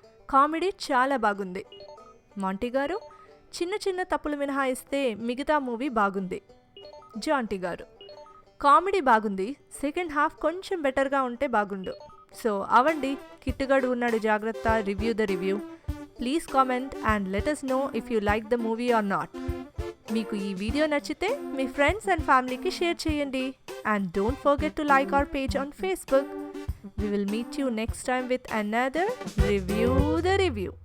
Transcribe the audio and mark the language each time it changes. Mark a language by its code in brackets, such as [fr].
[te] Comedy చాలా బాగుంది. Monty గారు. చిన్న చిన్న తప్పులు మినహాయిస్తే మిగతా మూవీ బాగుంది. జాంటీ గారు. కామెడీ బాగుంది, సెకండ్ హాఫ్ కొంచెం బెటర్గా ఉంటే బాగుండు. సో అవండి కిట్టుగాడు ఉన్నాడు జాగ్రత్త review the review. [en] Please comment and let us know if you like the movie or not. [te] మీకు ఈ వీడియో నచ్చితే మీ ఫ్రెండ్స్ అండ్ ఫ్యామిలీకి షేర్ చేయండి. [en] And don't forget to like our page on Facebook. We will meet you next time with another Review the Review.